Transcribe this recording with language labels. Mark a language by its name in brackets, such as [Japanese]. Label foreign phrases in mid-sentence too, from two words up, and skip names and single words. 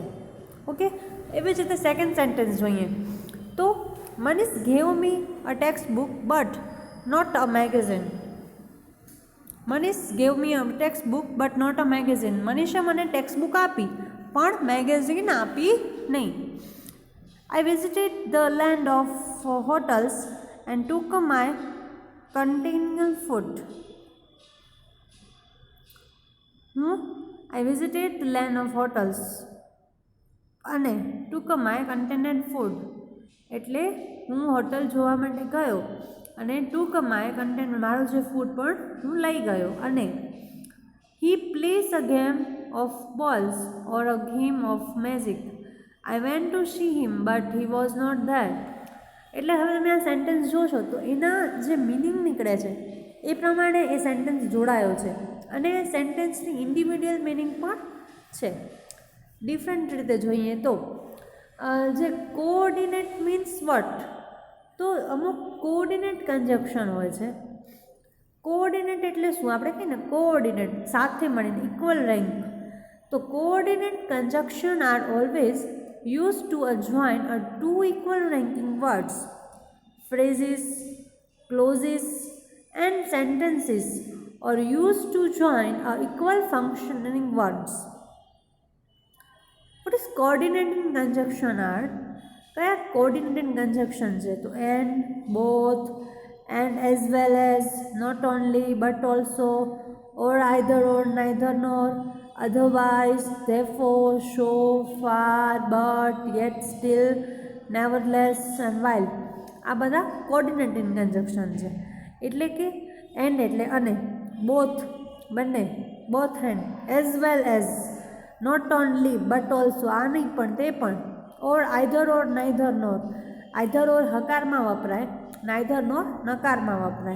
[Gujarati] ઓકે, એવી જ રીતે [English] second sentence [Gujarati] જોઈએ તો [English] Manish gave me a text book but not a magazine. Manish gave me a text book but not a magazine. [Gujarati] મનીષે મને [English] text book [Gujarati] આપી પણ મેગેઝિન આપી નહીં. [English] I visited the land of hotels and took my continental food. I visited the land of hotels અને took my continental food. [Gujarati] એટલે હું હોટલ જોવા માટે ગયો અને [English] took my continental [Gujarati] મારું જે ફૂડ પણ હું લઈ ગયો. [English] અને he plays a game of balls or a game of magic. I went to see him but he was not there. [Gujarati] એટલે હવે તમે આ સેન્ટેન્સ જોશો તો એના જે મિનિંગ નીકળે છે એ પ્રમાણે એ સેન્ટેન્સ જોડાયો છે અને સેન્ટેન્સની ઇન્ડિવિડ્યુઅલ મિનિંગ પણ છે. ડિફરન્ટ રીતે જોઈએ તો જે [English] coordinate means what, [Gujarati] તો અમુક [English] coordinate conjunction [Gujarati] હોય છે. કોઓર્ડિનેટ એટલે શું? આપણે કહીએ ને કોઓર્ડિનેટ સાથે મળીને [English] equal rank. તો coordinate conjunction are always used to join two equal ranking words, phrases, clauses and sentences, or used to join equal functioning words. What is coordinating conjunction are? [Gujarati] કયા [English] coordinating conjunction [Gujarati] છે? [English] તો and, both, and as well as, not only but also, or either or, neither nor, otherwise, therefore, so, far, but, yet, still, nevertheless and while. [Gujarati] આ બધા [English] coordinating conjunction [Gujarati] છે. એટલે કે એન્ડ એટલે અને, બોથ બંને, [English] both and, as well as, not only but also [Gujarati] આ નહીં પણ તે પણ, [English] or either or neither nor. either or [Gujarati] હકારમાં વપરાય, [English] neither nor [Gujarati] નકારમાં વપરાય.